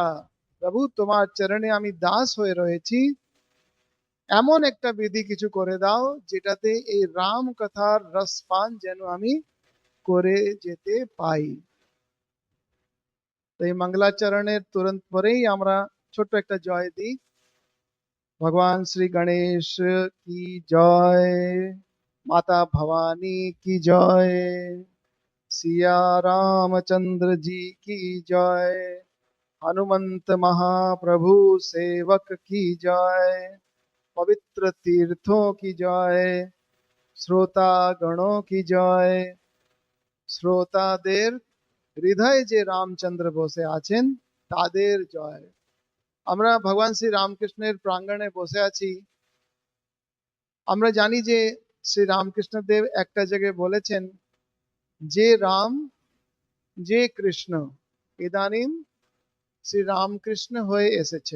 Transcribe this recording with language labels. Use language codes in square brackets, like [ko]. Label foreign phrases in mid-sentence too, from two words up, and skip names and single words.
[bn] প্রভু তোমার চরণে আমি দাস হয়ে রয়েছি, এমন একটা বিধি কিছু করে দাও যেটাতে এই রাম কথার রসপান যেন আমি করে যেতে পাই। তো এই মঙ্গলাচরণের তুরন্ত পরেই আমরা ছোট্ট একটা জয় দিই। [hi] भगवान श्री गणेश की जय, माता भवानी की जय, सिया रामचंद्र जी की जय, हनुमंत महाप्रभु सेवक की जय, पवित्र तीर्थों की जय, श्रोता गणों की जय। [bn] শ্রোতাদের হৃদয়ে যে রামচন্দ্র বসে আছেন তাদের জয়। আমরা ভগবান শ্রী রামকৃষ্ণের প্রাঙ্গণে বসে আছি। আমরা জানি যে শ্রী রামকৃষ্ণদেব একটা জায়গায় বলেছেন যে রাম যে কৃষ্ণ ইদানিম শ্রী রামকৃষ্ণ হয়ে এসেছেন।